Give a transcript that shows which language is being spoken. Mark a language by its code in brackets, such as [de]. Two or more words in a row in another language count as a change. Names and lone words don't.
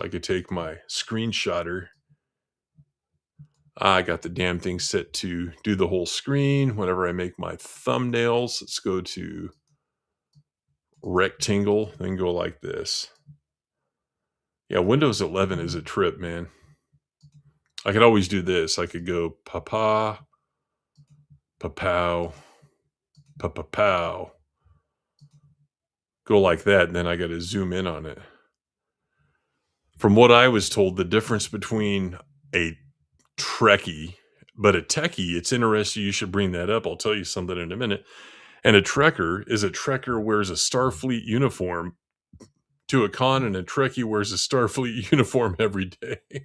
[en] I could take my screenshotter. I got the damn thing set to do the whole screen. Whenever I make my thumbnails, let's go to rectangle, then go like this. Yeah, Windows 11 is a trip, man. I could always do this. I could go pa-pa, pa-pow, pa-pa-pow. Go like that, and then I got to zoom in on it. From what I was told, the difference between a Trekkie, but a techie, it's interesting. You should bring that up. I'll tell you something in a minute. And a Trekker is a Trekker wears a Starfleet uniform to a con, and a Trekkie wears a Starfleet uniform every day.